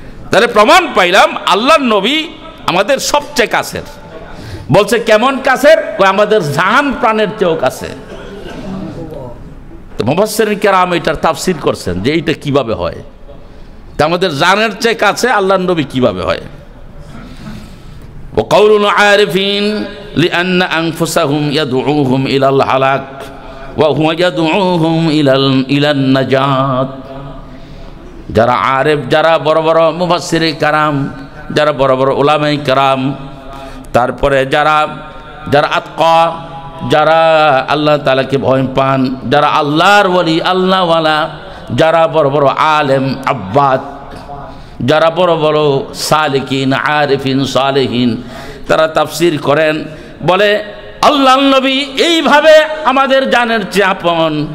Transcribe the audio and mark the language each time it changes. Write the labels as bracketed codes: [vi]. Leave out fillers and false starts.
[bn] তাহলে প্রমাণ পাইলাম আল্লাহর নবী আমাদের সবচেয়ে কাছের। বলছে কেমন কাছের? আমাদের জান প্রাণের চেয়েও কাছে। তো মুফাসসিরিন কেরাম এটার তাফসীর করছেন যে এইটা কিভাবে হয়। তা আমাদের জানের চেয়ে কাছে আল্লাহর নবী কিভাবে হয়? [ar] وقول العارفين لأن أنفسهم يدعوهم إلى الهلاك وهو يدعوهم إلى النجاة। [bn] যারা আরেফ, যারা বড় বড় মুফাসসিরে কারাম, যারা বড় বড় উলামায়ে কেরাম, তারপরে যারা যারা আতকা, যারা আল্লাহ তাআলাকে ভয় পান, যারা আল্লাহর ওলি, আল্লাহওয়ালা, যারা বড় বড় আলেম আব্বাদ, যারা বড় বড় সালিকিন আরিফিন সালেহিন, তারা তাফসীর করেন, বলে আল্লাহর নবী এইভাবে আমাদের জানের চেয়ে আপন।